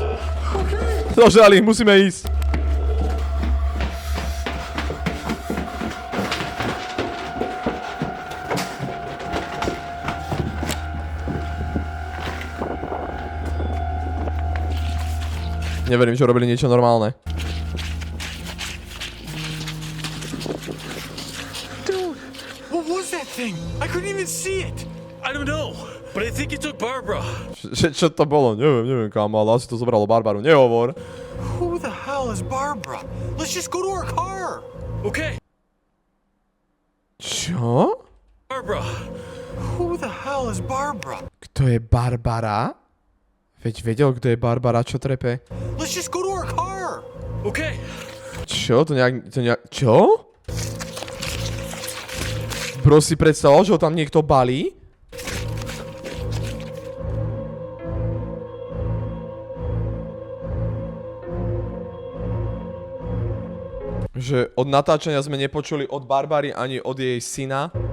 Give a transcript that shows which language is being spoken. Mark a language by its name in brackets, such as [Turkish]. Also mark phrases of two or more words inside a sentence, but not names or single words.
[Slovak] Zožali, musíme ísť. Neverím, že robili niečo normálne. [English] Dude, what was that thing? I couldn't even see it. I don't know, but I think it took Barbara. [Slovak] Čo to bolo? Neviem kámo, ale asi to zobralo Barbaru. Nehovor. [English] Who the hell is Barbara? Let's just go to her car. Okay, [Slovak] Čo? [English] Barbara. Who the hell is Barbara? [Slovak] Kto je Barbara? Veď vedel, kto je Barbara, čo trepe. [English] Let's just go to her car. Okay. [Slovak] Čo? To nejak... Čo? Bro si predstavoval, že ho tam niekto balí? Že od natáčania sme nepočuli od Barbary ani od jej syna.